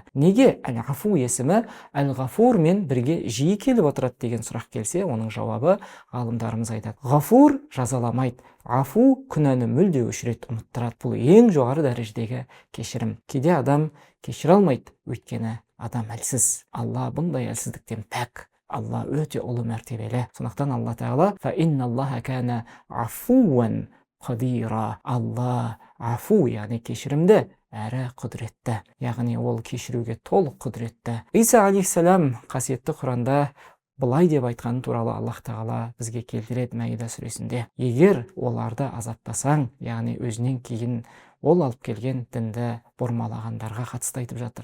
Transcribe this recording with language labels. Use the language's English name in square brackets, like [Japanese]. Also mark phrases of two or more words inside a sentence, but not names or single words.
[Kazakh] Неге әл-ғафу есімі әл-ғафур мен бірге жиі келіп отырады деген сұрақ келсе, оның жауабы ғалымдарымыз айтады: ғафур жазаламайды, ғафу күнәні мүлде өшіреді, ұмыттырады. Бұл ең жоғары дәрежедегі кешірім. Кейде адам кешіре алмайды, өйткені адам әлсіз. Алла бұндай әлсіздіктен пәк. Алла өте ұлы мәртебелі. Сондықтан Алла тағала: [Arabic] «فإن الله كان عفوا قديرا». [Kazakh] Алла афу, яғни кешірімді, әрі құдіретті. Яғни ол кешіруге толық құдіретті. Иса алейхиссалам қасиетті Құранда былай деп айтқаны туралы Аллах тағала бізге келтіреді Маида сүресінде: егер оларды азаптасаң, яғни өзінен кейін ол алып келген дінді бұрмалағандарға қатысты айтып жатыр.